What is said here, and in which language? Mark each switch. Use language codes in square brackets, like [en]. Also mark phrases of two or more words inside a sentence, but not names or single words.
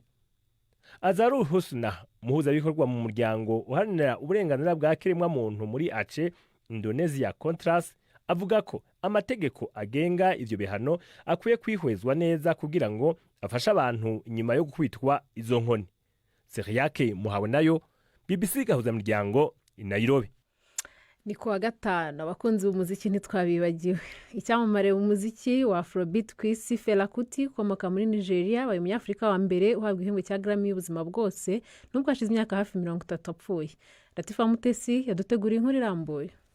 [rn] Azarul Husna, muhuzabikorwa mu muryango uharanira uburenganzira bwa kiremwa muntu muri Ace, Indonesia Contras, avuga ko amategeko agenga ivyo bihano akwiye kwihwezwa neza kugira ngo afashe abantu inyuma yo gukubitwa izo nkoni. Seriake Muhabonayo, BBC gahuza miryango i Nairobi. [rw] Ni kuwa gatanu abakunzi b'umuziki ntitwabibagiwe. Icyamamare mu muziki wa Afrobeat ku isi Fela Kuti ukomoka muri Nigeria wabaye umunyafurika wa mbere uhabwa igihembo cya Grammy y'ubuzima bwose nubwo hashize imyaka hafi 30 apfuye. Latifa Mutesi yaduteguriye inkuru irambuye.